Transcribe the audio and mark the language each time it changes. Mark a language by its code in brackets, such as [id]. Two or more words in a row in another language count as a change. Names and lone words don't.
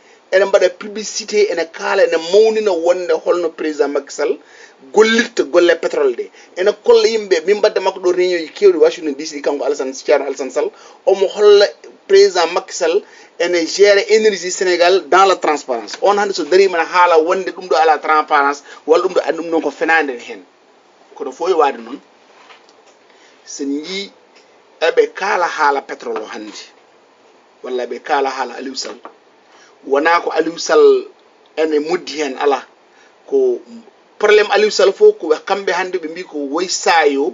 [ff] ene kaala ene mawnina wonde holno président Macky Sall gollirta golle pétrole ɗe ene kolla yimɓe min mbadde makko ɗo réunion ji kewɗi Washington DC kanko Ceerno Alassane Sall omo holla président Macky Sall ene [fr] géré énergie [ff] Sénégal [fr] dans la transparence [ff] on hande so darima ne haala wonde ɗum ɗo ala transparence walla ɗum ɗo andi ɗum ɗon ko fenade hen kono foyi waade noon sen yi eɓe kaala haala pétrole o hande walla ɓe kaala haala Aliou Sall wona ko Aliou Sall ene muddi hen ala ko probléme Aliou Sall fof ko kamɓe hande ɓe mbi ko woy sayo